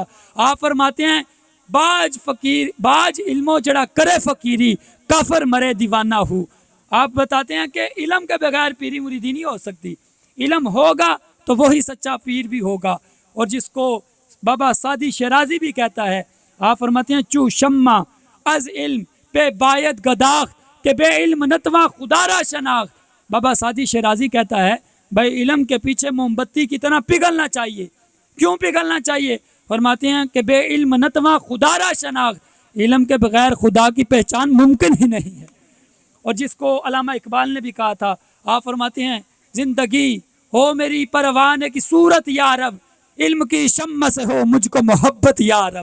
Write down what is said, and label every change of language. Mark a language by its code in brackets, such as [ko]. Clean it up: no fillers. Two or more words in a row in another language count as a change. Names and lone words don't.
[ur] آپ فرماتے ہیں [pa] باج علمو جڑا کرے فقیری کافر مرے دیوانہ ہو۔ [ur] آپ بتاتے ہیں کہ علم کے بغیر پیری مریدی نہیں ہو سکتی، علم ہوگا تو وہی سچا پیر بھی ہوگا۔ اور جس کو بابا سعدی شیرازی بھی کہتا ہے، آپ فرماتے ہیں [fa] چو شمع از علم پہ باید گداخت کہ بے علم نتواں خدا را شناخت۔ [ur] بابا سعدی شیرازی کہتا ہے بھائی علم کے پیچھے موم بتی کی طرح پگھلنا چاہیے۔ کیوں پگھلنا چاہیے؟ فرماتے ہیں کہ [fa] بے علم نتواں خدا را شناخت، [ur] علم کے بغیر خدا کی پہچان ممکن ہی نہیں ہے۔ اور جس کو علامہ اقبال نے بھی کہا تھا، آپ فرماتے ہیں زندگی ہو میری پروانے کی صورت یا رب، علم کی شمع سے ہو مجھ کو محبت یا رب۔